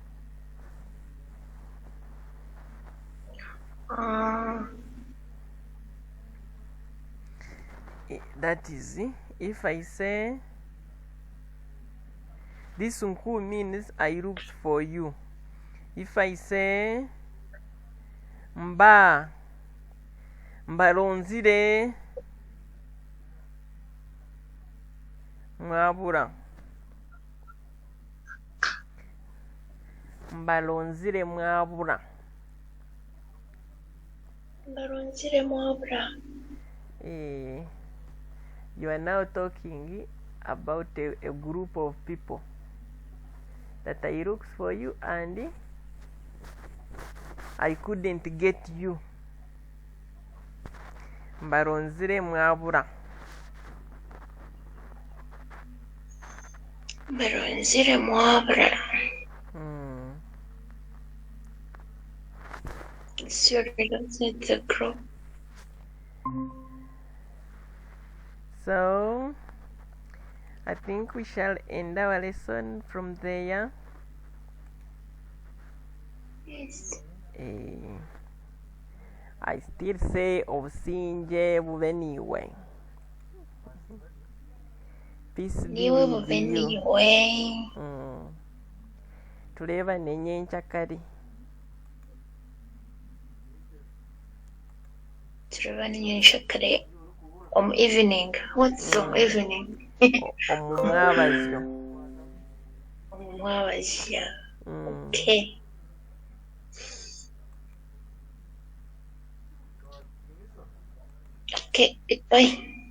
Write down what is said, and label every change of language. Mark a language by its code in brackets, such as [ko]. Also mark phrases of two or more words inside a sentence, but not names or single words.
[en] That is, if I say this unku means I looked for you. If I say [nyn] mbalonzire mwabura, mbalonzire mwabura. Mbalonzire mwabura. [en] You are now talking about a group of people that I looked for you and I couldn't get you. [nyn] Mbalonzire mwabura. Mbalonzire mwabura. [en] Sorry, that's not the group. So, I think we shall end our lesson from there. Yes. I still say [nyn] obusinge bube niwe. [en] Peace be with you. [nyn] Tuleba nenyencha kari. Tuleba nenyencha kari. [en] Evening. What's evening? [nyn] Omwabazyo. Omwabazyo. Okay. [en] Okay, goodbye.